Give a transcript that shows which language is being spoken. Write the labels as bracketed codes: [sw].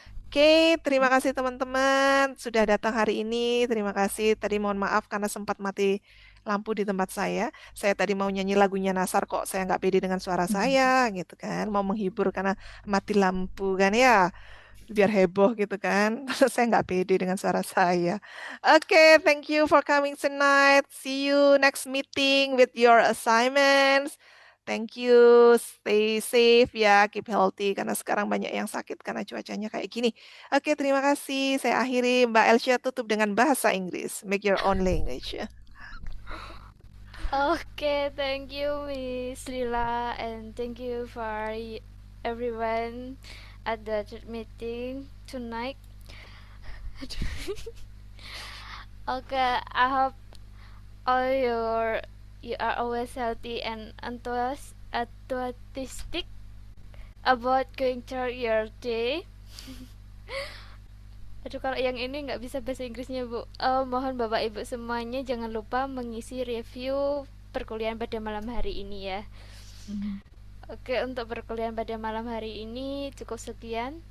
[id] Oke, terima kasih teman-teman sudah datang hari ini. Terima kasih. Tadi mohon maaf karena sempat mati lampu di tempat saya. Saya tadi mau nyanyi lagunya Nasar kok saya nggak pede dengan suara saya gitu kan. Mau menghibur karena mati lampu kan ya. Biar heboh gitu kan. Saya nggak pede dengan suara saya. [en] Oke, thank you for coming tonight. See you next meeting with your assignments. Thank you. Stay safe [id] ya, [en] keep healthy [id] karena sekarang banyak yang sakit karena cuacanya kayak gini. Oke, terima kasih. Saya akhiri. Mbak Elsia tutup dengan bahasa Inggris. [en] Make your own language. Okay, thank you, Miss Lila, and thank you for everyone at the meeting tonight. Okay, I hope all you are always healthy and enthusiastic about going through your day. [id] Aduh, kalau yang ini nggak bisa bahasa Inggrisnya, Bu. Mohon Bapak Ibu semuanya jangan lupa mengisi review perkuliahan pada malam hari ini ya. Oke, untuk perkuliahan pada malam hari ini cukup sekian.